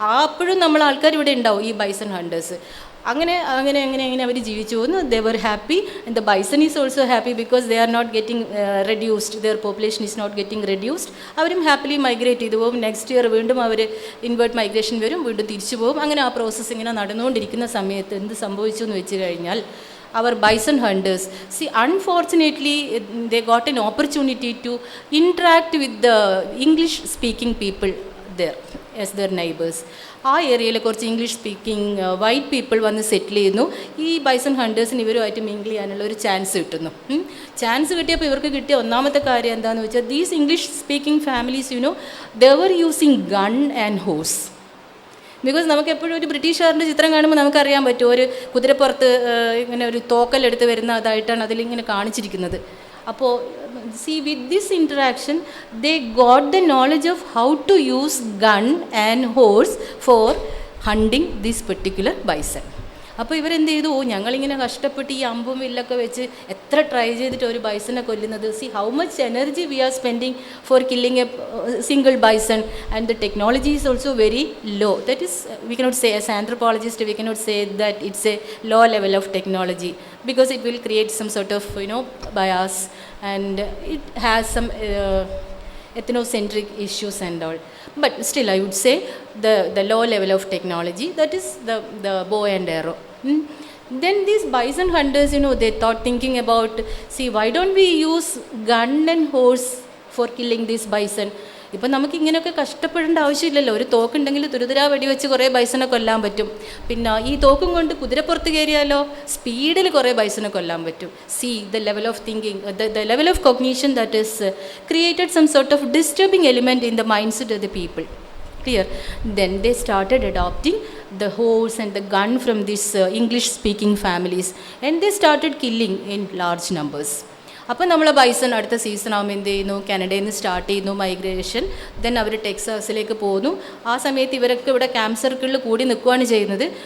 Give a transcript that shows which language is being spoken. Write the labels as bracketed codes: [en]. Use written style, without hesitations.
[ml] അപ്പോഴും നമ്മൾ ആൾക്കാർ ഇവിടെ ഉണ്ടാവും, ഈ ബൈസൺ ഹണ്ടേഴ്സ്. അങ്ങനെ അവർ ജീവിച്ചു പോകുന്നു. [en] They were happy and the bison is also happy because they are not getting reduced, their population is not getting reduced. [ml] അവരും ഹാപ്പിലി മൈഗ്രേറ്റ് ചെയ്തു പോകും. നെക്സ്റ്റ് ഇയർ വീണ്ടും അവർ ഇൻവേർട്ട് മൈഗ്രേഷൻ വരും, വീണ്ടും തിരിച്ചു പോകും. അങ്ങനെ ആ പ്രോസസ്സ് ഇങ്ങനെ നടന്നുകൊണ്ടിരിക്കുന്ന സമയത്ത് എന്ത് സംഭവിച്ചു എന്ന് വെച്ച് കഴിഞ്ഞാൽ, [en] our bison hunters, see, unfortunately they got an opportunity to interact with the English speaking people there as their neighbors. [ml] ആ ഏരിയയിൽ കുറച്ച് ഇംഗ്ലീഷ് സ്പീക്കിംഗ് വൈറ്റ് പീപ്പിൾ വന്ന് സെറ്റിൽ ചെയ്യുന്നു. ഈ ബൈസൺ ഹണ്ടേഴ്സിന് ഇവരുമായിട്ട് മിങ്കിൾ ചെയ്യാനുള്ള ഒരു ചാൻസ് കിട്ടുന്നു. ചാൻസ് കിട്ടിയപ്പോൾ ഇവർക്ക് കിട്ടിയ ഒന്നാമത്തെ കാര്യം എന്താണെന്ന് വെച്ചാൽ, [en] These English speaking families they were using gun and horse. [ml] Because നമുക്ക് എപ്പോഴും ഒരു ബ്രിട്ടീഷുകാരൻ്റെ ചിത്രം കാണുമ്പോൾ നമുക്കറിയാൻ പറ്റും, ഒരു കുതിരപ്പുറത്ത് ഇങ്ങനെ ഒരു തോക്കലെടുത്ത് വരുന്ന അതായിട്ടാണ് അതിലിങ്ങനെ കാണിച്ചിരിക്കുന്നത്. [en] അപ്പോൾ see, with this interaction they got the knowledge of how to use gun and horse for hunting this particular bison. [ml] അപ്പോൾ ഇവരെന്ത് ചെയ്തു, ഞങ്ങളിങ്ങനെ കഷ്ടപ്പെട്ട് ഈ അമ്പും വില്ലൊക്കെ വെച്ച് എത്ര ട്രൈ ചെയ്തിട്ട് ഒരു ബൈസനെ കൊല്ലുന്നത്. [en] See how much energy we are spending for killing a single bison and the technology is also very low. That is we cannot say, as anthropologist we cannot say that it's a low level of technology because it will create some sort of bias and it has some ethnocentric issues and all. But still I would say the low level of technology, that is the bow and arrow. Then these bison hunters, they thought, thinking about, see, why don't we use gun and horse for killing this bison? [ml] ഇപ്പം നമുക്ക് ഇങ്ങനെയൊക്കെ കഷ്ടപ്പെടേണ്ട ആവശ്യമില്ലല്ലോ. ഒരു തോക്കുണ്ടെങ്കിൽ തുരുതുരാ വെടിവെച്ച് കുറേ ബൈസനെ കൊല്ലാൻ പറ്റും. പിന്നെ ഈ തോക്കും കൊണ്ട് കുതിരപ്പുറത്ത് കയറിയാലോ സ്പീഡിൽ കുറേ ബൈസനെ കൊല്ലാൻ പറ്റും. [en] See the level of thinking, the level of cognition that is created some sort of disturbing element in the mindset of the people. Clear? Then they started adopting the horse and the gun from these English speaking families and they started killing in large numbers. [ml] അപ്പോൾ നമ്മൾ bison അടുത്ത season ആകുമ്പോൾ എന്ത് ചെയ്യുന്നു, കാനഡയിൽ നിന്ന് start ചെയ്യുന്നു migration. Then അവർ ടെക്സാസിലേക്ക് പോകുന്നു. ആ സമയത്ത് ഇവരൊക്കെ ഇവിടെ ക്യാമ്പ് സർക്കിളിൽ കൂടി നിൽക്കുകയാണ് ചെയ്യുന്നത്.